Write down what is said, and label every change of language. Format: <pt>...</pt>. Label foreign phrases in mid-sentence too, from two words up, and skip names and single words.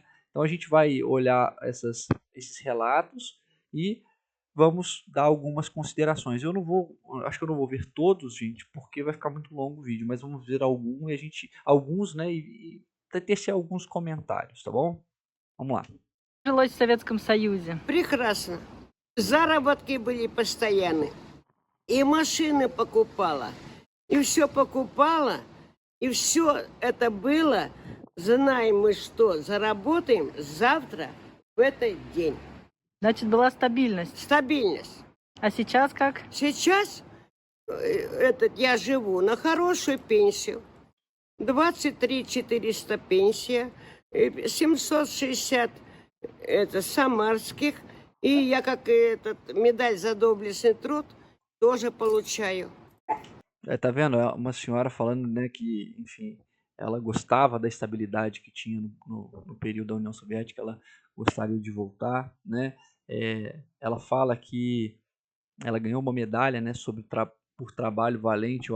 <pt>Então a gente vai olhar esses relatos e vamos dar algumas considerações. Eu não vou, acho que eu não vou ver todos, gente, porque vai ficar muito longo o vídeo, mas vamos ver alguns, né, e tecer alguns comentários, tá bom? Vamos lá.</pt> <ru>Жилось в Советском Союзе? Прекрасно. Заработки были постоянные. И машины покупала. И все покупала. И все это было. Знаем мы, что заработаем завтра в этот день. Значит, была стабильность. Стабильность. А сейчас как? Сейчас я живу на хорошую пенсию. 23 400 пенсия. 760 это самарских. И я как медаль за доблестный труд тоже получаю.</ru> <pt>Tá vendo? É uma senhora falando, né, que, enfim, ela gostava da estabilidade que tinha no período da União Soviética, ela gostaria de voltar, né? Ela fala que ela ganhou uma medalha, né, por trabalho valente.</pt>